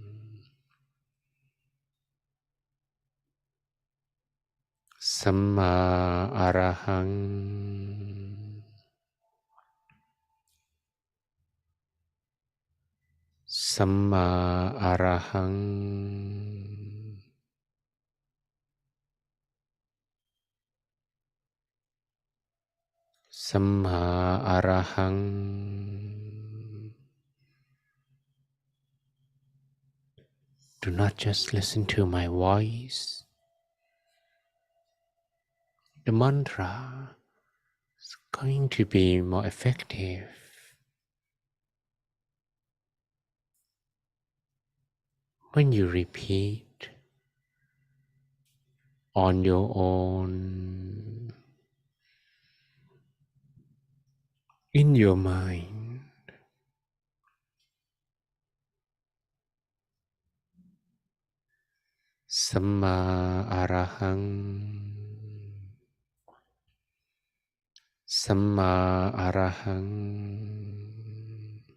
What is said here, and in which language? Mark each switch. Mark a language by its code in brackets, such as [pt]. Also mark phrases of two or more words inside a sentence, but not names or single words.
[pi] Samma Arahang, Samma Arahang, Samma Arahang. [en] Do not just listen to my voice, the mantra is going to be more effective when you repeat on your own in your mind. [pi] Samma arahang, Samma arahang,